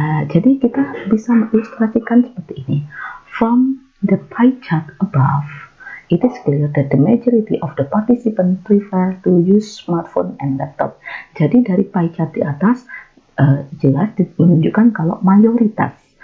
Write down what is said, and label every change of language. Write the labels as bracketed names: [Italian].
[Indonesian] Jadi kita bisa mengilustrasikan seperti ini. [English] From the pie chart above, it is clear that the majority of the participants prefer to use smartphone and laptop. [Indonesian] Jadi dari pie chart di atas jelas menunjukkan kalau mayoritas